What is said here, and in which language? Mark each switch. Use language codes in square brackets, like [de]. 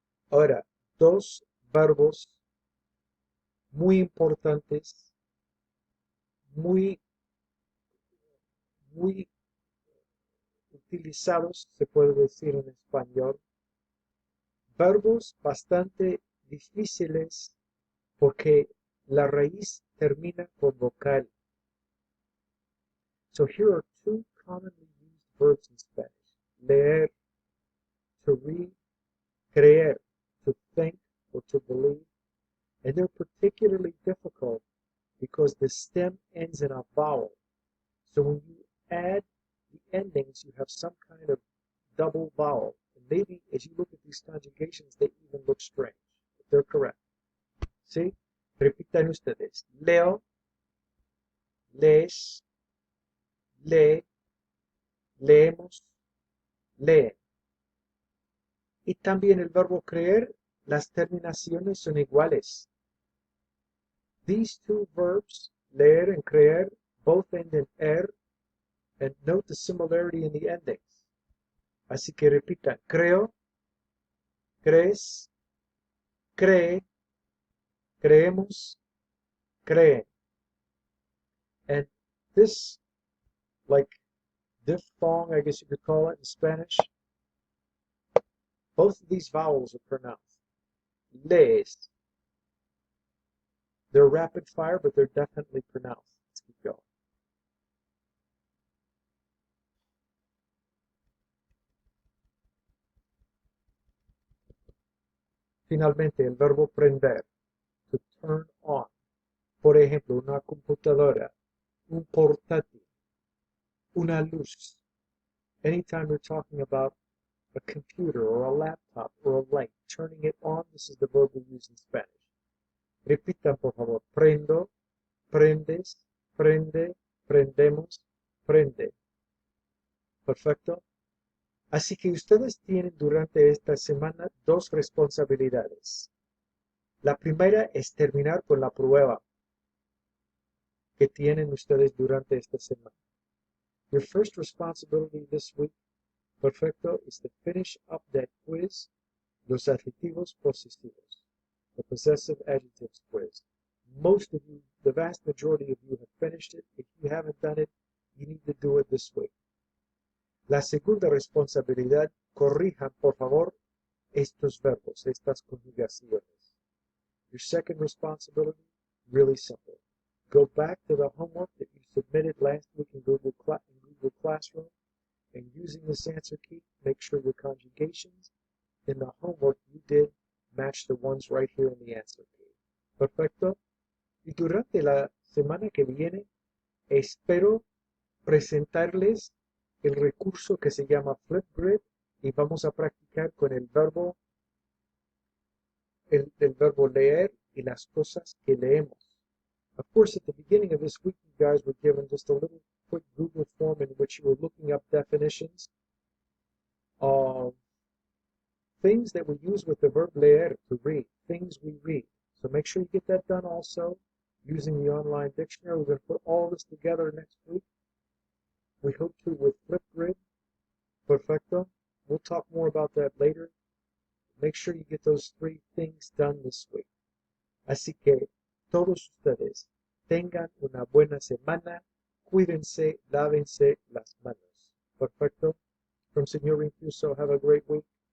[es] Ahora, dos verbos muy importantes, muy utilizados, se puede decir en español. Verbos bastante difíciles porque la raíz termina con vocal. [en] So here are two commonly used verbs in Spanish. Leer, to read, creer, to think or to believe. And they're particularly difficult because the stem ends in a vowel. So when you add the endings, you have some kind of double vowel. And maybe as you look at these conjugations, they even look strange, but they're correct. [es] ¿Sí? Repitan ustedes. Leo, lees, lee, leemos, leen. Y también el verbo creer, las terminaciones son iguales. [en] These two verbs, leer and creer, both end in er, and note the similarity in the endings. [es] Así que repitan, creo, crees, cree, creemos, creen. [en] And this, like diphthong, I guess you could call it in Spanish, both of these vowels are pronounced. Les. They're rapid fire, but they're definitely pronounced. Let's keep going. [es] Finalmente, el verbo prender, [en] to turn on. [es] Por ejemplo, una computadora, un portátil, una luz. [en] Anytime we're talking about a computer or a laptop or a light, turning it on, this is the verb we use in Spanish. [es] Repitan, por favor. Prendo, prendes, prende, prendemos, prende. Perfecto. Así que ustedes tienen durante esta semana dos responsabilidades. La primera es terminar con la prueba que tienen ustedes durante esta semana. [en] Your first responsibility this week, perfecto, is to finish up that quiz, [es] los adjetivos posesivos, [en] the possessive adjectives quiz. Most of you, the vast majority of you have finished it. If you haven't done it, you need to do it this week. [es] La segunda responsabilidad, corrijan, por favor, estos verbos, estas conjugaciones. [en] Your second responsibility, really simple. Go back to the homework that you submitted last week in Google Classroom, and using this answer key, make sure your conjugations in the homework you did match the ones right here in the answer key. [es] Perfecto. Y durante la semana que viene, espero presentarles el recurso que se llama Flipgrid y vamos a practicar con el verbo leer y las cosas que leemos. [en] Of course, at the beginning of this week, you guys were given just a little quick Google form in which you were looking up definitions of things that we use with the verb leer, to read, things we read. So make sure you get that done also using the online dictionary. We're going to put all this together next week. We hope to with Flipgrid. Perfecto. We'll talk more about that later. Make sure you get those three things done this week. [es] Así que todos ustedes tengan una buena semana. Cuídense, lávense las manos. Perfecto. [en] From Señor Infuso, have a great week.